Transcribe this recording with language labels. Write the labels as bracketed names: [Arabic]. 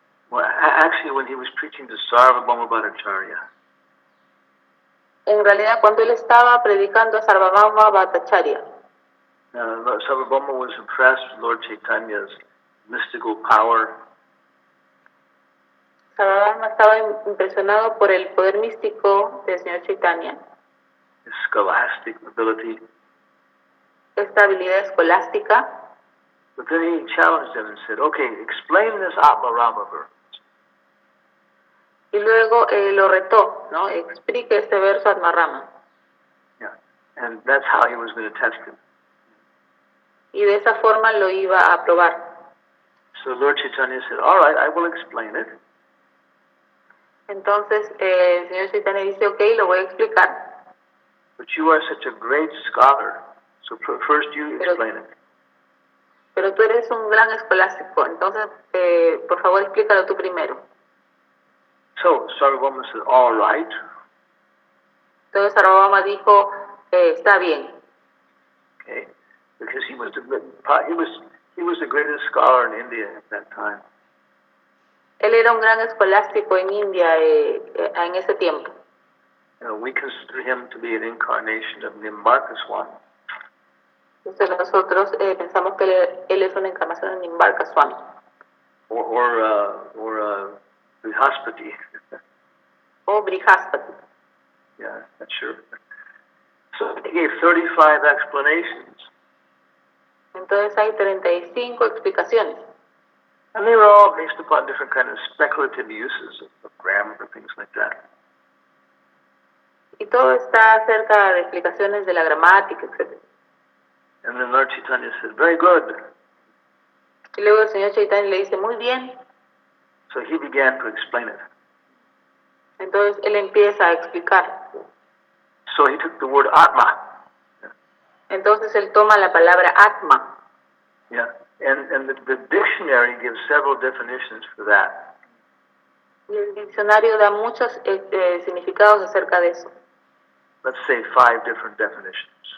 [English] Well, actually, when he was preaching to Sarvabhauma Bhattacharya. [Spanish] En realidad, cuando él estaba predicando a Sarvabhauma Bhattacharya, [English] Sarvabhauma was impressed with Lord Chaitanya's mystical power. [Spanish] Sarvabhauma estaba impresionado por el poder místico del Señor Chaitanya. [English] his scholastic ability. [Spanish] esta habilidad escolástica. [English] But then he challenged him and said, okay, explain this Atma Rama verse. [Spanish] Y luego lo retó, ¿no? Explique este verso Atmarama. [English] Yeah. And that's how he was going to test him. [Spanish] Y de esa forma lo iba a probar. [English] So Lord Chaitanya said, all right, I will explain it. [Spanish] Entonces el señor Chaitanya dice, ok, lo voy a explicar. [English] But you are such a great scholar, so first you explain it. [Spanish] Pero tú eres un gran escolástico, entonces por favor explícalo tú primero. [English] So Sarvabhauma said, all right. [Spanish] Entonces Sarvabhauma dijo, está bien. [English] Okay, because he was the greatest scholar in India at that time. [Spanish] Él era un gran escolástico en India en ese tiempo. [English] We consider him to be an incarnation of Nimbarkaswami. [Spanish] Entonces nosotros pensamos que él es una encarnación de Nimbarka Swami. [English] Or Brihaspati. [Spanish] O Brihaspati. [English] Yeah, not sure. So he gave 35 explanations. [Spanish] Entonces hay 35 explicaciones. [English] And they were all based upon different kind of speculative uses of grammar, things like that. [Spanish] Y todo está acerca de explicaciones de la gramática, etc. [English] And then Lord Chaitanya said, very good. [Spanish] Y luego el señor Chaitanya le dice, muy bien. [English] So he began to explain it. [Spanish] Entonces él empieza a explicar. [English] So he took the word Atma. [Spanish] Entonces él toma la palabra Atma. [English] Yeah, and the dictionary gives several definitions for that. [Spanish] Y el diccionario da muchos significados acerca de eso. [English] Let's say 5 different definitions.